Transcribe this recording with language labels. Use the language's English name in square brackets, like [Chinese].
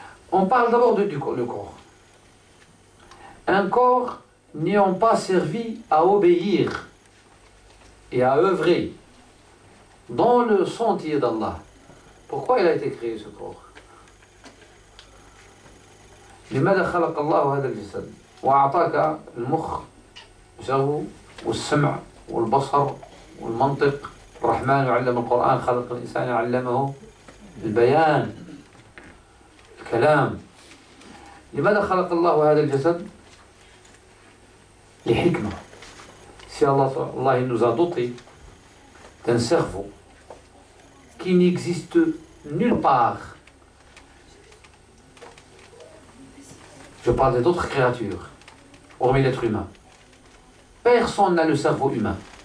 [French] On parle d'abord du corps. Un corps n'ayant pas servi à obéir et à œuvrer dans le sentier d'Allah. Pourquoi il a été créé ce corps? [Arabic] لماذا خلق الله هذا الجسد وأعطاك المخ والسمع والبصر والمنطق. الرحمن علم القرآن خلق الإنسان علمه البيان الكلام. لماذا خلق الله هذا الجسد؟ لحكمة. [French] Si Allah nous a doté d'un cerveau qui n'existe nulle part. Je parle d'autres créatures, hormis l'être humain. Personne n'a le cerveau humain.